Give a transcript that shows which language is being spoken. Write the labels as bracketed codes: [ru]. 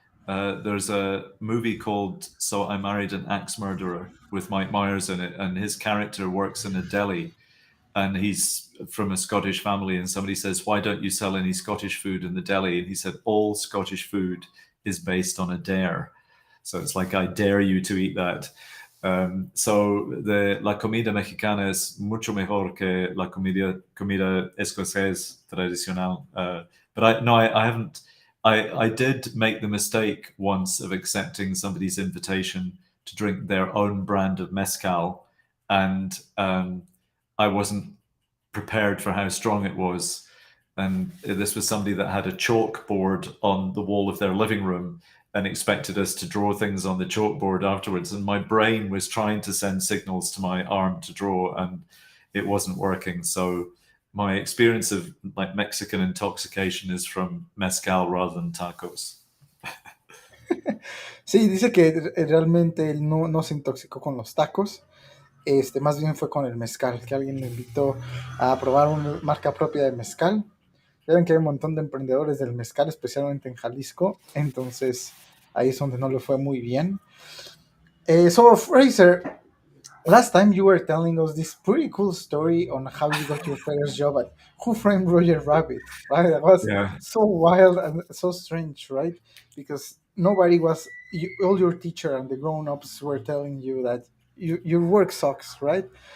[en] There's a movie called So I Married an Axe Murderer with Mike Myers in it, and his character works in a deli, and he's from a Scottish family, and somebody says, "Why don't you sell any Scottish food in the deli?" And he said, "All Scottish food is based on a dare." So it's like, I dare you to eat that. [es] So la comida mexicana es mucho mejor que la comida escocesa tradicional. [en] But I haven't. I did make the mistake once of accepting somebody's invitation to drink their own brand of mezcal, and I wasn't prepared for how strong it was. And this was somebody that had a chalkboard on the wall of their living room and expected us to draw things on the chalkboard afterwards. And my brain was trying to send signals to my arm to draw, and it wasn't working. So my experience of like Mexican intoxication is from mezcal rather than tacos. [es] Sí, dice que realmente él no se intoxicó con los tacos. Más bien fue con el mezcal, que alguien le invitó a probar una marca propia de mezcal. Ya ven que hay un montón de emprendedores del mezcal, especialmente en Jalisco, entonces ahí es donde no le fue muy bien. [en] So Fraser, last time you were telling us this pretty cool story on how you got your first job at Who Framed Roger Rabbit, right? That was so wild and so strange, right? Because nobody was, all your teacher and the grown-ups were telling you that your work sucks, right?